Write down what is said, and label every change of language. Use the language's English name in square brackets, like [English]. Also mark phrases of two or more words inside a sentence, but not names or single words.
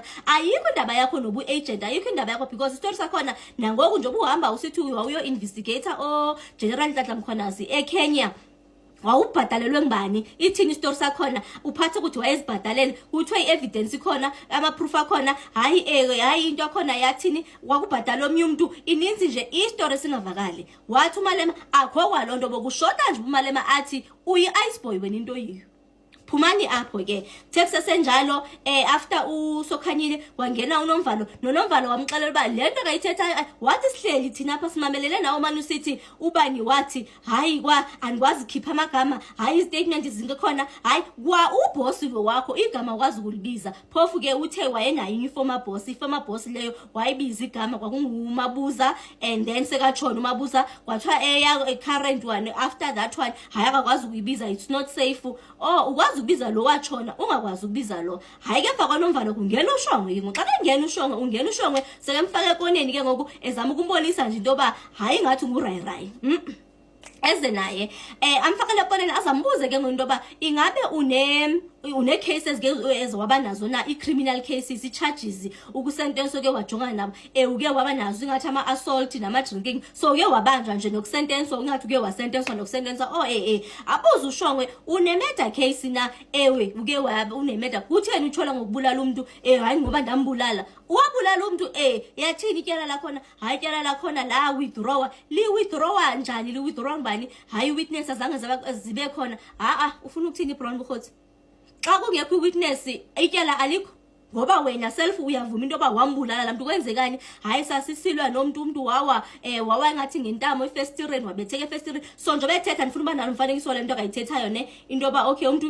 [Zulu] Ayikho indaba yakho nobu-agent ayikho indaba yakho because istory sakhona nangoku nje ubuhamba usithi uyo-investigator General Nhlanhla Mkhwanazi eKenya wawubhadalelwe ngibani? Ithini istory sakhona uphathe ukuthi wayezibhadalela kuthiwe i-evidence ikhona ama-proof akhona. [Xhosa] Hayi into yakhona yathini wakubhadala omnye umuntu ininzi nje istory singavakali. Wathi umalema akho kwalonto bokushoda nje umalema athi uyi-ice boy wena into yiyo. Phumani apho ke Texas senjalo after usokhanyile wangena uNomvalo noNomvalo wamxelela uba lento kayithetha wathi sihleli thina apha simamelele nawo manje usithi ubani wathi hayi andikwazi khipha amagama hayi statement zingekhona hayi kwa uboss wakho igama ukwazi ukulibiza. Phofu ke uthe wayenayo [English] informer boss [Xhosa] leyo wayibiza igama kwakunguMabuza and then sekatshona uMabuza kwathiwa [English] current one after that one [Xhosa] hayi akakwazi ukuyibiza [English] it's not safe. [Xhosa] Ukwazi ukubiza lo watshona ungakwazi ukubiza lo. Hayi ke emva kwaNomvalo kungena uShongwe ke ngoxa kungena uShongwe sekemfaka ekoneni ke ngoku ezama ukumbonisa nje into yoba hayi ngathi ngurayi eze naye amfakele efonini azambuze ke ngoku ba ingabe une cases ke ezwaba nazo na i-criminal cases i-charges ukusentenso ke wajongana nabo uke waba nazo ingathi ama-assault nama-drinking so uke wabanjwa nje nokusentenswa ingathi uke wasentenswa nokusentenswa abuze uShongwe une-murder case na uke une-murder kutheni uthola ngokubulala umuntu hayi ngoba ndambulala wabulala umuntu yathini ityala lakhona hayi ityala lakhona la withdrawa li-withdrawa njani li-withdrawa ngubani hayi witness azange zibe khona ufuna ukuthini iBrown Bukhothi xa kungekho i-witness ityala alikho ngoba wena self uyavuma into yoba wambulala la muntu kwenzekani hayi sasisilwa nomuntu wawa ngathi ngentamo efestireni wabetheke efestireni so nje bethetha ndifuna uba nalo umfanekiso le nto akayithethayo ne into yoba okay umuntu